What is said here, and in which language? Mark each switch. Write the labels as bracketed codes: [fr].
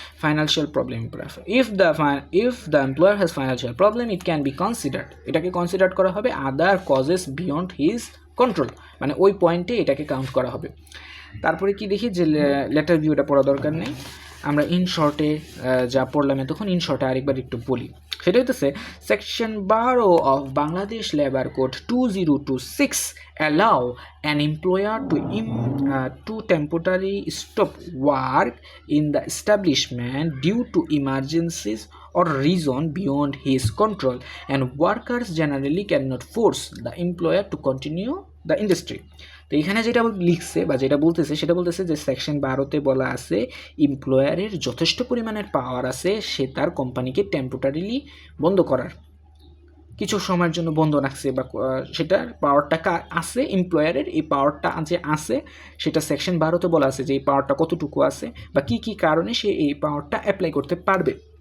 [en] financial problem if the employer has financial problem it can be considered, [bn] এটাকে consider করা হবে [en] other causes beyond his control, [bn] মানে ওই পয়েন্টে এটাকে কাউন্ট করা হবে। তারপরে কি দেখি যে লেটার ভিউটা পড়া দরকার নেই, আমরা ইন শর্টে যা পড়লাম তখন ইন শর্টে আরেকবার একটু বলি। সেটা হচ্ছে [en] Section 12 অফ Bangladesh labour code 2026 allow an employer to temporarily stop work in the establishment due to emergencies or reason beyond his control, and workers generally cannot force the employer to continue the industry. [bn] তো এখানে যেটা লিখছে বা যেটা বলতেছে সেটা বলতেছে যে সেকশন 12-তে বলা আছে এমপ্লয়ারের যথেষ্ট পরিমাণের পাওয়ার আছে সে তার কোম্পানিকে টেম্পোরারিলি বন্ধ করার, কিছু সময়ের জন্য বন্ধ রাখছে বা সেটার পাওয়ারটা আছে এমপ্লয়ারের, এই পাওয়ারটা যে আছে সেটা সেকশন 12-তে বলা আছে যে এই পাওয়ারটা কতটুকু আছে বা কী কী কারণে সে এই পাওয়ারটা অ্যাপ্লাই করতে পারবে।